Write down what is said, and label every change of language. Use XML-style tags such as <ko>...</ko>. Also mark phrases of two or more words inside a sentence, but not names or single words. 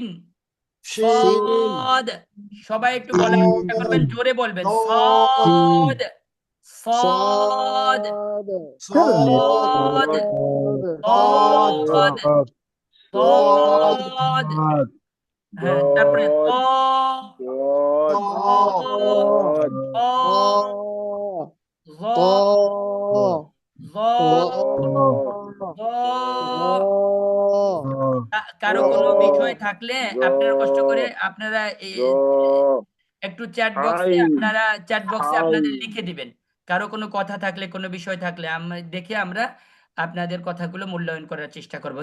<bn>শিন, সদ, সবাই একটু বলার চেষ্টা করবেন, জোরে বলবেন, সদ, সদ, সদ, সদ, সদ, সদ, সদ, সদ, সদ, হ্যাঁ, তারপরে ত, দদ, ত, ত, জ, ত জ, জ। কারো কোনো বিষয় থাকলে আপনারা কষ্ট করে আপনারা একটু চ্যাট বক্সে আপনাদের লিখে দিবেন। কারো কোনো কথা থাকলে, কোনো বিষয় থাকলে আমরা আপনাদের কথাগুলো মূল্যায়ন করার চেষ্টা করব।</bn>